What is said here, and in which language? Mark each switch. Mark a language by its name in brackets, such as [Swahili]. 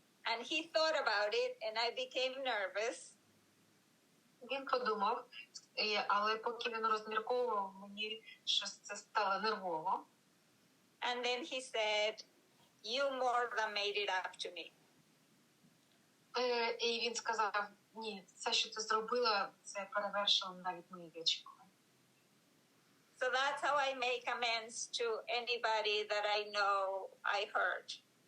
[English] And he thought about it, and I became nervous. [Ukrainian] Він подумав, Але поки він розмірковував, мені щось це стало нервово. [English] And then he said, you more than made it up to me. [Ukrainian] І він сказав, ні, все, що ти зробила, це перевершило навіть мої очікування. [English] So that's how I make amends to anybody that I know I hurt.